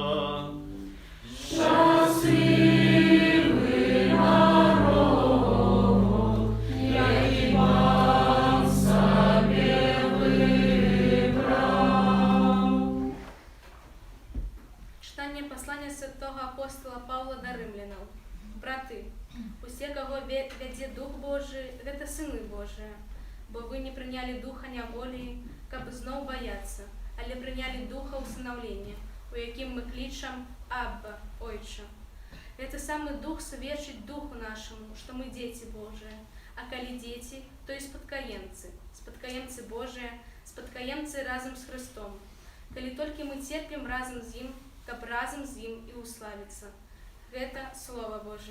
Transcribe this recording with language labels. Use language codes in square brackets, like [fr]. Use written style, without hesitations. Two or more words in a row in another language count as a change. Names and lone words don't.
[uk] Щасливий народ, який Пан собі вибрав. Читання послання святого апостола Павла до римлянаў. [be] Браты, усе, каго вядзе Дух Божий, гэта сыны Божыя, бо вы не прынялі духа няволі, каб зноў баяцца, але прынялі духа ўсынаўлення, у якім мы клічам Абба, Ойча. Гэты самы дух сведчыць духу нашаму, што мы дзеці Божыя, а калі дзеці, то і спадкаемцы Божыя, спадкаемцы разам з Христом. Калі толькі мы церпім разам з ім, каб разам з ім і уславіцца. Гэта Слова Божие.